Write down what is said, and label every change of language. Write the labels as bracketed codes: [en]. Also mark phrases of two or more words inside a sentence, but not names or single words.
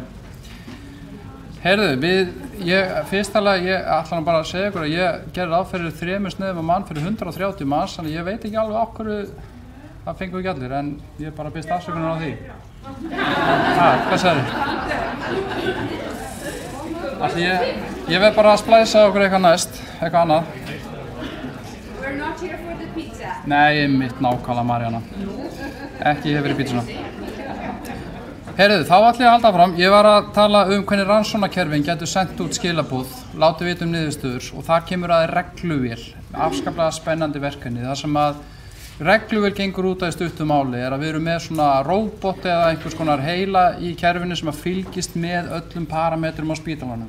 [is] Heyrðu, fyrstalega, ég ætla bara að segja ykkur að ég gerði ráð fyrir 3 sneiðum á mann fyrir 130 manns, þannig ég veit ekki alveg á hverju það fengum ekki allir, en ég bara biðst afsökunar á því. Hvað sagði? Ég verð bara að splæsa okkur eitthvað næst, eitthvað annað. [en] We're not here for the pizza. [is] Nei, mitt nákvæmlega Maríanna. Ekki ég fyrir pítsuna. Heyrðu, þá ætla ég að halda fram. Ég var að tala hvernig rannsóknarkerfin getur sendt út skilaboð, látið vita niðurstöður og þar kemur að regluvél, afskaplega spennandi verkefni. Það sem að regluvél gengur út af stuttu máli að við erum með svona róbot eða einhvers konar heila í kerfinu sem að fylgist með öllum parametrum á spítalanum.